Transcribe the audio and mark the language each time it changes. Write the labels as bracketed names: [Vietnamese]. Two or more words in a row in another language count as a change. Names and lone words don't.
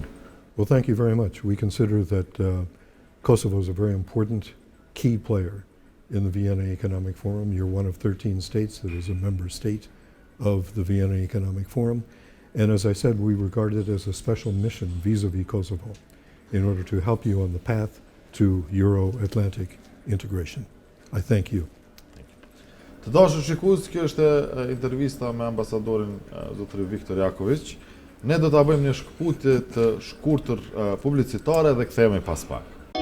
[English] Well, thank you very much. We consider that Kosovo is a very important key player in the Vienna Economic Forum. You're one of 13 states that is a member state of the Vienna Economic Forum. And as I said, we regard it as a special mission vis-a-vis Kosovo in order to help you on the path to Euro-Atlantic integration. I thank you. [Albanian] Të dashur shikues, kjo është intervista me ambasadorin zotëri Viktor Jakovich. Ne do ta bëjmë një shkputje të shkurtër publicitare dhe kthehemi pas pak.